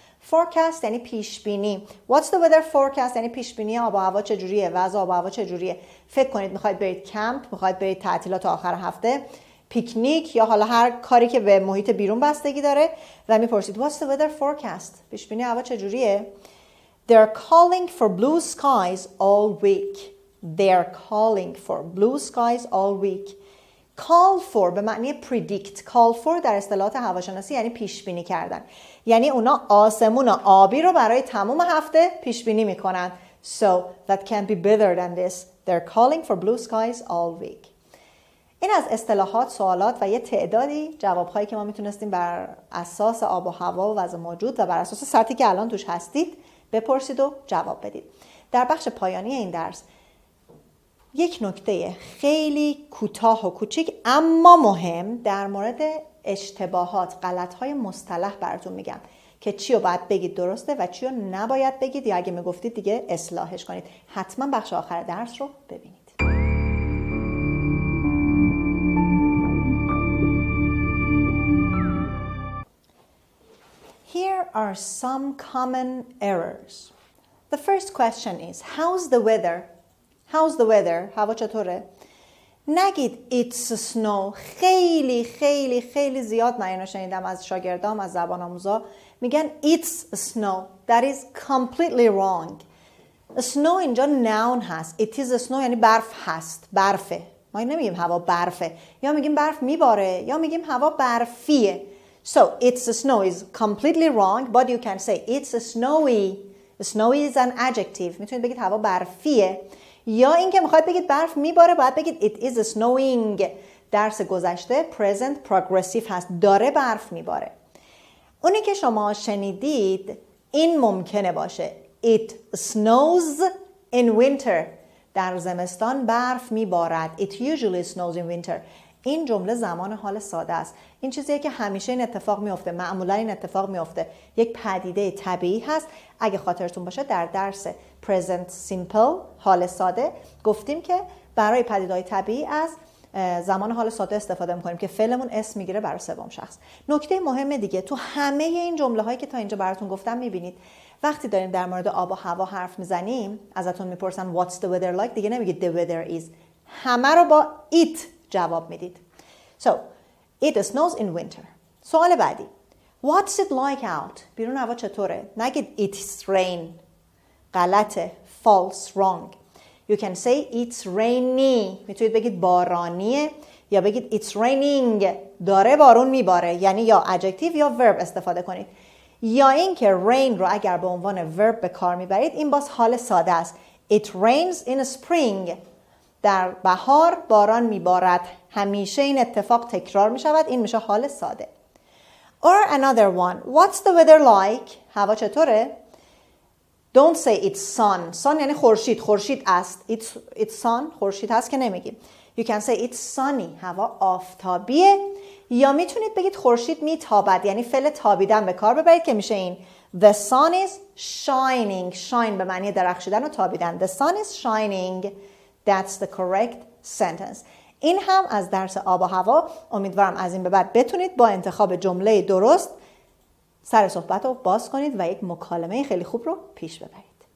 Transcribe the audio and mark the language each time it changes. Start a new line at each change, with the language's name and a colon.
Persian: Forecast یعنی پیشبینی.
English: What's the weather forecast
Persian: یعنی پیشبینی آب و هوا چجوریه، وضع آب و هوا چجوریه. فکر کنید میخواید برید کمپ، میخواید برید تعطیلات آخر هفته، پیکنیک یا حالا هر کاری که به محیط بیرون بستگی داره و میپرسید What's the weather forecast؟ پیشبینی هوا چجوریه؟
English: They're calling for blue skies all week. They're calling for blue skies all week. Call for
Persian: به معنی
English: predict.
Persian: Call for در اصطلاحات هواشناسی یعنی پیش بینی کردن. یعنی اونا آسمون آبی رو برای تمام هفته پیش بینی میکنن.
English: So that can be better than this. They're calling for blue skies all week.
Persian: این از اصطلاحات، سوالات و یه تعدادی جوابهایی که ما میتونستیم بر اساس آب و هوا و وضع موجود و بر اساس سطحی که الان توش هستید بپرسید و جواب بدید. در بخش پایانی این درس یک نکته خیلی کوتاه و کوچیک اما مهم در مورد اشتباهات، غلط‌های مصطلح براتون میگم که چی رو باید بگید درسته و چی رو نباید بگید یا اگه میگفتید دیگه اصلاحش کنید. حتما بخش آخر درس رو ببینید.
English: Here are some common errors. The first question is how's the weather? How's the weather?
Persian: هوا چطوره؟ نگید
English: it's snow.
Persian: خیلی خیلی خیلی زیاد من اینو شنیدم از شاگردام، از زبان آموزا میگن
English: it's snow. That is completely wrong. Snow اینجا noun هست. It is snow
Persian: یعنی برف هست، برفه. ما نمیگیم هوا برفه، یا میگیم برف میباره، یا میگیم هوا برفیه.
English: So it's snow is completely wrong, but you can say it's snowy. Snowy is an adjective.
Persian: میتونید بگید هوا برفیه. یا اینکه میخواید بگید برف میباره، باید بگید
English: it is snowing.
Persian: درس گذشته present progressive هست، داره برف میباره. اونی که شما شنیدید این ممکنه باشه
English: it snows in winter.
Persian: در زمستان برف میبارد.
English: It usually snows in winter.
Persian: این جمله زمان حال ساده است. این چیزیه که همیشه این اتفاق میفته. معمولا این اتفاق میفته. یک پدیده طبیعی هست. اگه خاطرتون باشه در درس present simple حال ساده گفتیم که برای پدیده‌های طبیعی از زمان حال ساده استفاده میکنیم که فعلمون اسم میگیره برای سوم شخص. نکته مهم دیگه تو همه این جمله هایی که تا اینجا براتون گفتم میبینید وقتی داریم در مورد آب و هوا حرف میزنیم ازتون میپرسن
English: what's the weather like،
Persian: دیگه نمیگید
English: the weather is،
Persian: همه رو با it جواب میدید.
English: So it snows in winter.
Persian: سوال بعدی
English: what's it like out؟
Persian: بیرون هوا چطوره؟ نگید
English: it's rain،
Persian: غلطه، false، wrong.
English: You can say it's rainy.
Persian: میتونید بگید بارانیه یا بگید
English: it's raining،
Persian: داره بارون میباره، یعنی یا adjective یا verb استفاده کنید. یا اینکه rain رو اگر به عنوان verb به کار میبرید این باز حال ساده است.
English: It rains in spring.
Persian: در بهار باران میبارد. همیشه این اتفاق تکرار میشود. این میشه حال ساده.
English: Or another one. What's the weather like؟
Persian: هوا چطوره؟
English: Don't say it's sun.
Persian: Sun یعنی خورشید. خورشید است.
English: It's sun.
Persian: خورشید هست که نمیگیم.
English: You can say it's sunny.
Persian: هوا آفتابیه. یا میتونید بگید خورشید میتابد، یعنی فعل تابیدن به کار ببرید که میشه این
English: The sun is shining.
Persian: Shine به معنی درخشیدن و تابیدن.
English: The sun is shining. That's the correct sentence.
Persian: این هم از درس آب و هوا. امیدوارم از این به بعد بتونید با انتخاب جمله درست سر صحبت رو باز کنید و یک مکالمه خیلی خوب رو پیش ببرید.